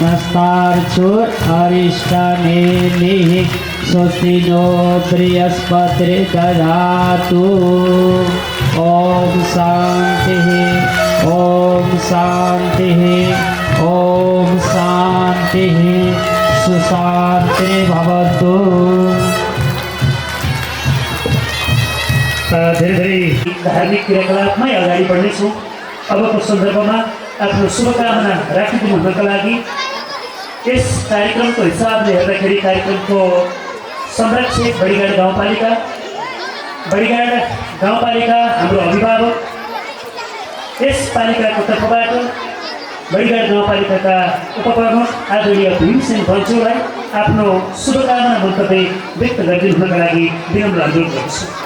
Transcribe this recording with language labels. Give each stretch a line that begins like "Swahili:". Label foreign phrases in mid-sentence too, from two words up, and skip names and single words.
Sanskrit: नस्तार्चुर्हरिष्ठनेमिः स्वस्ति नो बृहस्पतिर्दधातु। ॐ शान्तिः ॐ शान्तिः ॐ शान्तिः सुशान्तिर्भवतु
Nepali: धेरै धार्मिक क्रियाकलापमै अगाडि बढ्नेछौँ। अबको सन्दर्भमा आफ्नो शुभकामना राखिदिनु हुनको लागि यस कार्यक्रमको हिसाबले हेर्दाखेरि कार्यक्रमको संरक्षक बडीघाट गाउँपालिका हाम्रो अभिभावक, यस पालिकाको तर्फबाट बडीघाट गाउँपालिकाका उपप्रमुख आदरणीय भीमसेन बन्चुलाई आफ्नो शुभकामना मन्तव्य व्यक्त गरिदिनु हुनका लागि विनम्र अनुरोध गर्छु।